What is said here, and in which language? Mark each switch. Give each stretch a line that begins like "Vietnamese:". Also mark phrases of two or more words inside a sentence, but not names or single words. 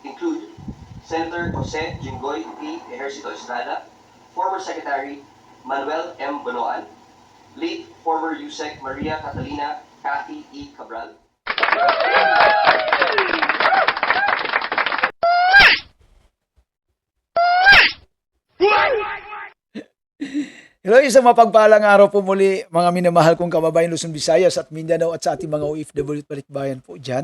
English: include Senator Jose Jinggoy P. Ejercito Estrada, former Secretary Manuel M. Bonoan, late former USEC Maria Catalina Cathy E. Cabral.
Filipino: Hello, isang mapagpalang araw po muli mga minamahal kong kababayan Luzon, Visayas at Mindanao at sa ating mga OFW at Balikbayan po dyan.